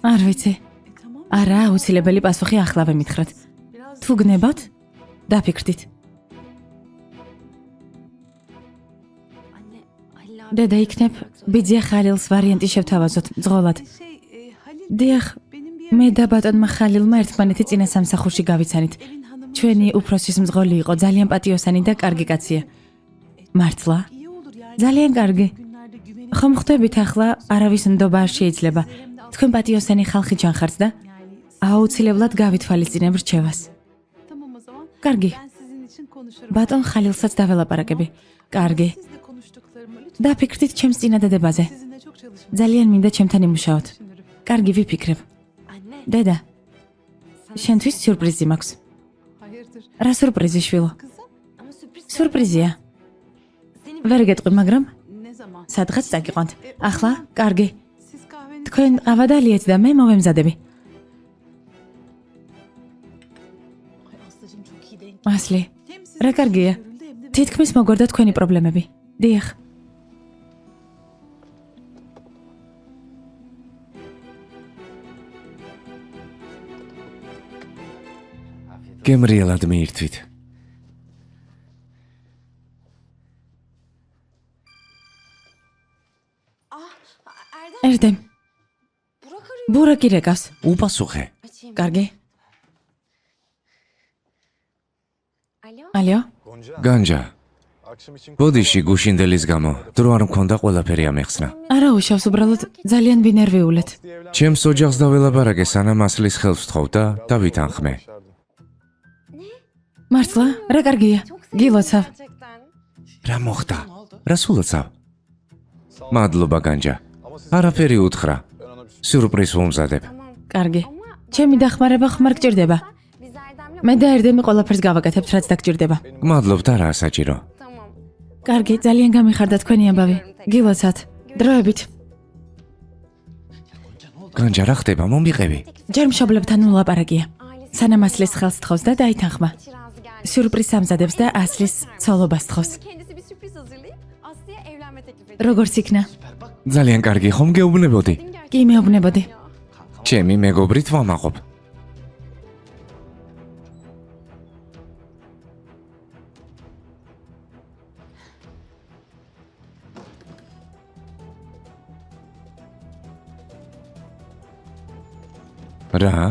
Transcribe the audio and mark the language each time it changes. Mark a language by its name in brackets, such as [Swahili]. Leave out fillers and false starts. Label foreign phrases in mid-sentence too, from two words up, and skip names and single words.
[Georgian] არ ვიცი. [Turkish] Tamam. [Georgian] არა, აუცილებელი პასუხი ახლავე მითხრათ. [Turkish] Biraz [Georgian] თუ გნებავთ, დაფიქრდით. [Turkish] Anne. Halil abi. [Georgian] დედა იქნებ ბიძია ხალილს ვარიანტი შევთავაზოთ ძღოლად. [Turkish] şey Halil [Georgian] დიახ, [Turkish] benim bir [Georgian] მე და ბატონმა ხალილმა ერთმანეთი წინა სამსახურში გავიცანით. [Turkish] evin hanımı [Georgian] ჩვენი უფროსის მძღოლი იყო, ძალიან პატიოსანი და კარგი კაცია. მართლა? [Turkish] iyi olur yani. [Georgian] ძალიან კარგი. [Turkish] Günlerde güvenip [Georgian] ხომ ხვდებით ახლა არავის ნდობა არ შეიძლება. თქვენ პატიოსანი ხალხი ჯანხართ და [Turkish] yani. [Georgian] აუცილებლად გავითვალისწინებ რჩევას. [Turkish] Tamam o zaman. [Georgian] კარგი. [Turkish] Ben sizin için konuşurum. [Georgian] ბატონ ხალილსაც დაველაპარაკები. კარგი. [Turkish] Sizle konuştuklarımı lütfen [Georgian] დაფიქრდით ჩემს წინადადებაზე. [Turkish] sizinle çok çalışmak [Georgian] ძალიან მინდა ჩემთან იმუშაოთ. [Turkish] düşünürüm. [Georgian] კარგი, ვიფიქრებ. [Turkish] Anne. [Georgian] დედა, [Turkish] Sana [Georgian] შენთვის სიურპრიზი მაქვს. [Turkish] Hayırdır? [Georgian] რა სიურპრიზი შვილო? [Turkish] Kızım Ama sürpriz. [Georgian] სიურპრიზია. [Turkish] Seni [Georgian] ვერ გეტყვი, მაგრამ [Turkish] ne zaman? [Georgian] სადღაც წაგიყვანთ. ახლა, კარგი. [Turkish] Siz kahvenizi... [Georgian] თქვენ ყავა დალიეთ და მე მოვემზადები. [Turkish] Ay Aslıcığım çok iyi denk. [Georgian] ასლი, [Turkish] Hem sizin [Georgian] რა [Turkish] için [Georgian] კარგია. [Turkish] görüldü hem de [Georgian] თითქმის მოგორდა თქვენი პრობლემები. დიახ. გემრიელად მიირთვით. Erdem. ერდემ, [Turkish] Burak arıyor. [Georgian] ბურაკი რეკავს. უპასუხე. [Turkish] Açayım. [Georgian] კარგი. Alo. ალიო? განჯა. ბოდიში გუშინდელის გამო დრო არ მქონდა ყველაფერი ამეხსნა. არა უშავს, უბრალოდ ძალიან ვინერვიულეთ. ჩემს ოჯახს დაველაპარაკე სანამ ასლის ხელს ვთხოვ და დავითანხმე. მართლა? რა კარგია. [Turkish] Çok sevindim [Georgian] გილოცავ. [Turkish] gerçekten. [Georgian] რა მოხდა? რა სულოცავ? მადლობა განჯა. არაფერი უთხრა. სიურპრიზ ვუმზადებ. [Turkish] Tamam. [Georgian] კარგი. [Turkish] Ama [Georgian] ჩემი დახმარება ხმარ გჭირდება. [Turkish] biz Erdem'le... [Georgian] მე და ერდემი ყველაფერს გავაკეთებთ, რაც დაგჭირდება. გმადლობთ, არაა საჭირო. [Turkish] Tamam. [Georgian] კარგი, ძალიან გამიხარდა თქვენი ამბავი. გილოცავთ. დროებით. განჯა, რა ხდება? მომიყევი. ჯერ მშობლებთან ულაპარაკია. [Turkish] Ailesi [Georgian] სანამ ასლის ხელს თხოვს და დაითანხმა. [Turkish] hiç razı geldi. [Georgian] სიურპრიზს ამზადებს და ასლის ცოლობას თხოვს. [Turkish] Kendisi bir sürpriz hazırlayıp Aslı'ya [Georgian] როგორც იქნა? ძალიან კარგი ხომ გეუბნებოდი? კი მეუბნებოდი. ჩემი მეგობრით ვამაყობ. რა?